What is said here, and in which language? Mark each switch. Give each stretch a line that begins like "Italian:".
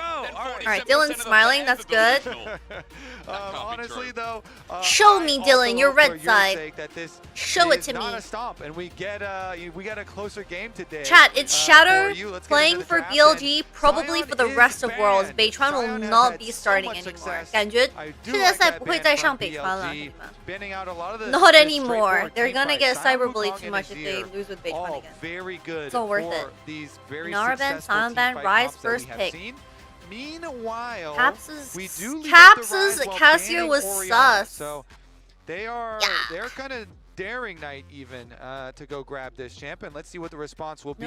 English: Alright, Dylan's smiling. That's good. Honestly, though, show me, Dylan, your red side. Show it to me. Not a stomp, and we get a closer game today. Chat, it's Shatter playing for BLG, probably for the rest of Worlds. 北川 will not be starting anymore.
Chinese: 感觉世界赛不会再上北川了。
English: Not anymore. They're gonna get cyberbullied too much if they lose with 北川again. Very good. It's all worth it. Naraban, Silentban, Rise first pick. Meanwhile, Caps's Cassio was sus. So they're kind of daring Knight even to go grab this champ, and let's see what the response will be.